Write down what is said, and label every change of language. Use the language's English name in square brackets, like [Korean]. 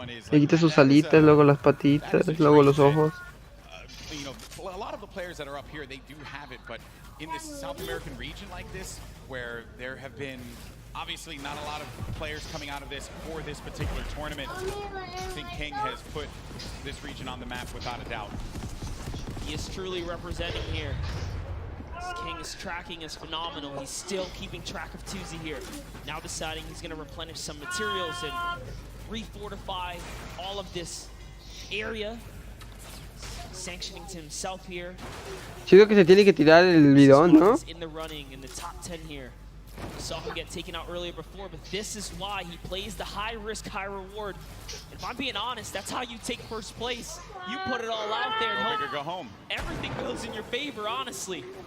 [Spanish] Le quitas sus alitas, luego las patitas, luego los ojos. [English] You know, a lot of the players that are up here, they do have it, but in this South American region like this, where there have been obviously not a lot of players coming out of this for this particular tournament, I think King has put this region on the map without a doubt. He is truly representing here. This King's tracking is phenomenal. He's still keeping track of Tuesday here. Now deciding he's going to replenish some materials and refortify all of this area. Sanctioning to himself here. [Spanish] Siento que se tiene que tirar el bidón, ¿no? [English] In the running in the top 10 here. We saw him get taken out earlier before, but this is why he plays the high risk, high reward. If I'm being honest, that's how you take first place. You put it all out there and go big or go home. Everything goes in your favor, honestly.